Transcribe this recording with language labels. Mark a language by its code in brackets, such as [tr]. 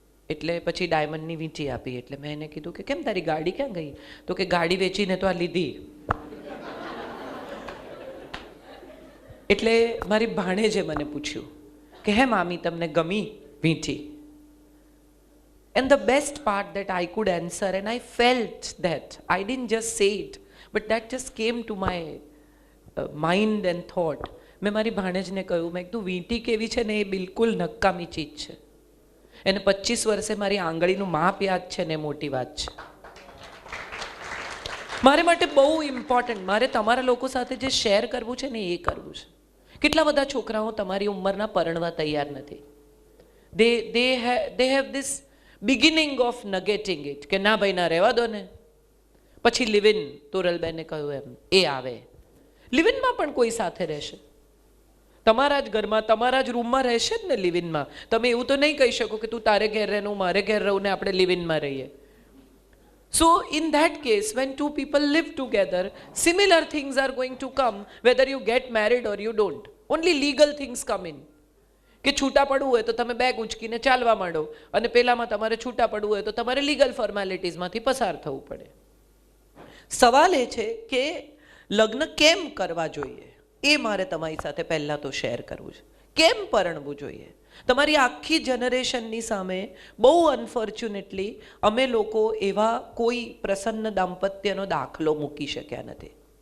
[gu] એટલે પછી ડાયમંડની વીંટી આપી. એટલે મેં એને કીધું કે કેમ તારી ગાડી ક્યાં ગઈ? તો કે ગાડી વેચીને તો આ લીધી. એટલે મારી ભાણેજે મને પૂછ્યું કે હે મામી તમને ગમી વીંટી? [en] And the best part that I could answer, and I felt that, I didn't just say it, but that just came to my mind and thought. [gu] મેં મારી ભાણેજને કહ્યું, મેં કીધું વીંટી કેવી છે ને એ બિલકુલ નકામી ચીજ છે. એને 25 વર્ષે મારી આંગળીનું માપ યાદ છે ને મોટી વાત છે. મારે માટે બહુ ઇમ્પોર્ટન્ટ, મારે તમારા લોકો સાથે જે શેર કરવું છે ને એ કરવું છે. કેટલા બધા છોકરાઓ તમારી ઉંમરના પરણવા તૈયાર નથી. [en] they have this beginning of negating it, [gu] કે ના ભાઈ ના રહેવા દો ને. પછી લિવ ઇન, તોરલબેને કહ્યું એમ, એ આવે. લિવ ઇનમાં પણ કોઈ સાથે રહેશે, તમારા જ ઘરમાં, તમારા જ રૂમમાં રહેશે જ ને લિવ ઇનમાં. તમે એવું તો નહીં કહી શકો કે તું તારે ઘેર રહે, હું મારે ઘેર રહું ને આપણે લિવ ઇનમાં રહીએ. [en] So in that case, when 2 people live together, similar things are going to come whether you get married or you don't. Only legal things come in. [gu] કે છૂટા પડવું હોય તો તમે બેગ ઉંચકીને ચાલવા માંડો, અને પેલામાં તમારે છૂટા પડવું હોય તો તમારે લીગલ ફોર્માલિટીઝમાંથી પસાર થવું પડે. સવાલ એ છે કે લગ્ન કેમ કરવા જોઈએ, એ મારે તમારી સાથે પહેલાં તો શેર કરવું છે. કેમ પરણવું જોઈએ? તમારી આખી જનરેશનની સામે બહુ અનફોર્ચ્યુનેટલી અમે લોકો એવા કોઈ પ્રસન્ન દાંપત્યનો દાખલો મૂકી શક્યા નથી.